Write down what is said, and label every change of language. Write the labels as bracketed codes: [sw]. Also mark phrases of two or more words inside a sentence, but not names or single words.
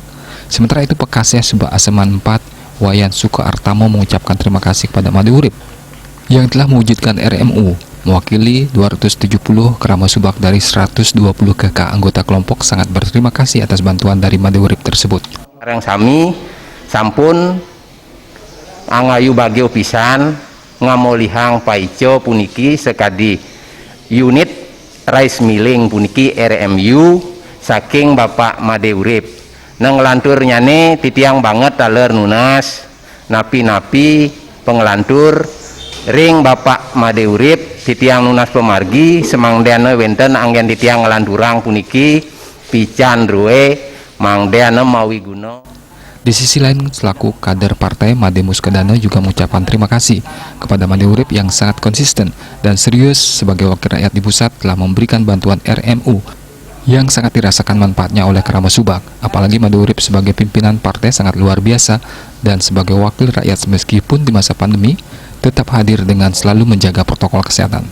[id] Sementara itu Pekaseh Suba Aseman 4, Wayan Sukoartamo mengucapkan terima kasih kepada Made Urip yang telah mewujudkan RMU mewakili 270 Krama Subak dari 120 kakak anggota kelompok sangat berterima kasih atas bantuan dari Made Urip tersebut. [ban] Sekarang sami sampun angayu bagio pisan ngamolihang paico puniki sekadi unit [en] rice milling [ban] puniki RMU saking Bapak Made Urip nang ngelantur nyane titiang banget taler nunas napi-napi pengelantur ring Bapak Made Urip titiang nunas pemargi semangdeane wenten anggen titiang ngelanturang puniki pican ruwe mangdeane mawi guna. [id] Di sisi lain, selaku kader partai, Made Muskedane juga mengucapkan terima kasih kepada Made Urip yang sangat konsisten dan serius sebagai wakil rakyat di pusat telah memberikan bantuan RMU yang sangat dirasakan manfaatnya oleh Krama Subak. Apalagi Made Urip sebagai pimpinan partai sangat luar biasa dan sebagai wakil rakyat meskipun di masa pandemi tetap hadir dengan selalu menjaga protokol kesehatan.